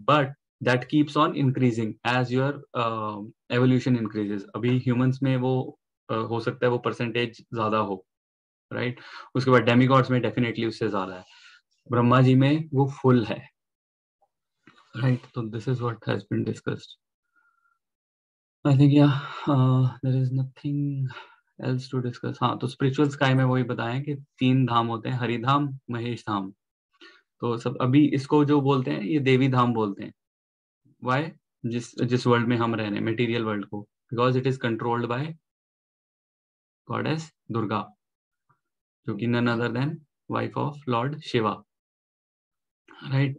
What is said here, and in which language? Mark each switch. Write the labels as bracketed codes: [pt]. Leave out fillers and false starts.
[en] But that keeps on increasing as your evolution increases. [hi] अभी humans में वो हो सकता है वो परसेंटेज ज्यादा हो, राइट। उसके बाद डेमीगॉड्स में डेफिनेटली उससे ज्यादा है, ब्रह्मा जी में वो फुल है, राइट। [en] तो this is what has been discussed. I think there is nothing else to discuss. [hi] हाँ, तो स्पिरिचुअल स्काई में वही बताएं कि 3 धाम होते हैं, हरिधाम, महेश धाम। तो सब अभी इसको जो बोलते हैं ये देवी धाम बोलते हैं। वाई? जिस वर्ल्ड में हम रह रहे हैं, मटेरियल वर्ल्ड को, [en] because it is controlled by goddess Durga, [hi] जो कि [en] None other than wife of lord Shiva, right.